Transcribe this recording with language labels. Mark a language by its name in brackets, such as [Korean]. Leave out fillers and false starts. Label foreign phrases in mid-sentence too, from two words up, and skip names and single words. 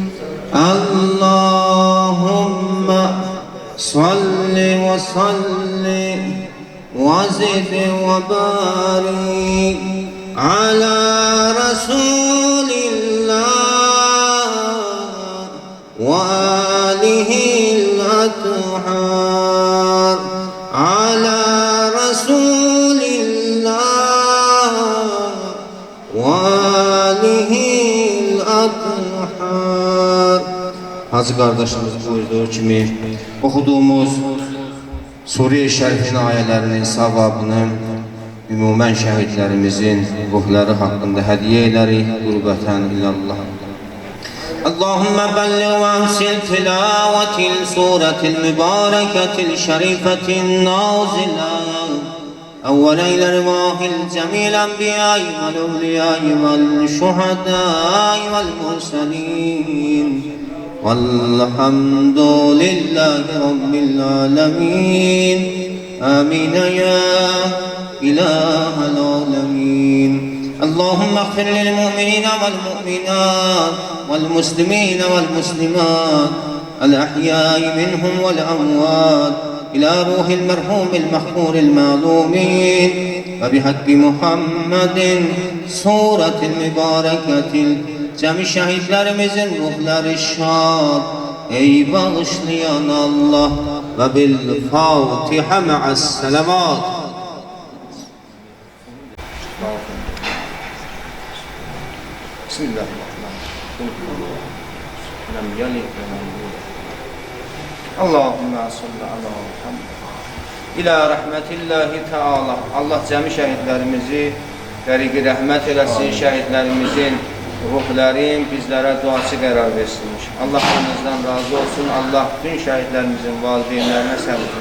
[Arabic] اللهم صل وسلم وزد وبارك على رسول الله وآله الأطهار على رسول الله وآله الأطهار. [Azerbaijani] Hacı kardeşimiz buyurduğu kimi okuduğumuz Suriye Şərifin ayələrinin savabını ümumən şəhidlərimizin ruhları haqqında hədiyyə edərik. [Arabic] قربة إلى الله. اللهم بلغ وأوصل تلاوة السورة المباركة الشريفة نازلة أولا إلى أرواح جميع الأنبياء والأولياء والشهداء والمرسلين والحمد لله رب العالمين. آمين يا إله العالمين. اللهم اغفر للمؤمنين والمؤمنات والمسلمين والمسلمات الأحياء منهم والأموات إلى روح المرحوم المغفور المعلومين وبحق محمد سورة المباركة [Azerbaijani] cemi şehitlerimizin ruhları şad ey bağışlayan Allah [Arabic] وبالفاتحة مع السلامة. Bismillahirrahmanirrahim. لم يلد ولم يولد. اللهم صل على محمد. إلى رحمة الله تعالى. [Azerbaijani] Allah cəmi şəhidlərimizi qəriqi rəhmət eləsin, şəhidlərimizin ruhların bizlərə duası qərar versin. Allah hamımızdan razı olsun. Allah bütün şəhidlərimizin valideynlərinə səbr etsin.